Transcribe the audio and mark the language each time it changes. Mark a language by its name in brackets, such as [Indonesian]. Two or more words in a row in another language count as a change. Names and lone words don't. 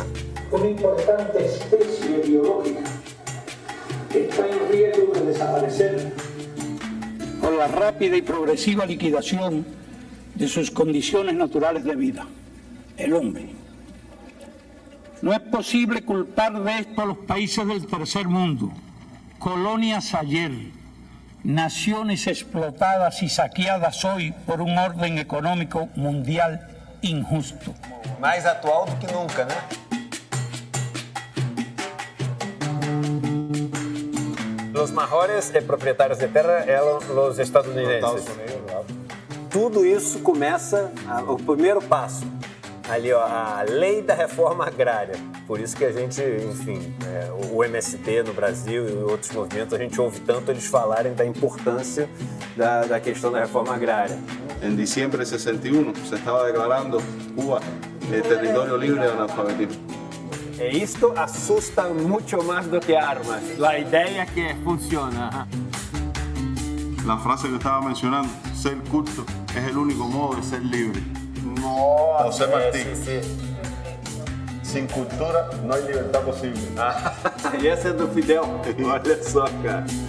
[Spanish] Una importante especie biológica que está en riesgo de desaparecer por la rápida y progresiva liquidación de sus condiciones naturales de vida, el hombre. No es posible culpar de esto a los países del tercer mundo, colonias ayer, naciones explotadas y saqueadas hoy por un orden económico mundial injusto. [Portuguese] Mais atual do que nunca, né? [Spanish] Los mejores propietarios [Portuguese] de terra eram os estadunidenses. Tudo isso começa, o primeiro passo, ali ó, a lei da reforma agrária. Por isso que a gente, enfim, o MST no Brasil e outros movimentos, a gente ouve tanto eles falarem da importância da questão da reforma agrária. [Spanish] En diciembre de 61 se estaba declarando Cuba territorio libre de analfabetismo. [Portuguese] E isto assusta muito mais do que armas. A ideia que funciona. [Spanish] La frase que estaba mencionando, ser culto es el único modo de ser libre. [Portuguese] Nossa, José Martí. [Spanish] Sí. Sin cultura no hay libertad posible. [Portuguese] E essa é do Fidel. Olha só, cara.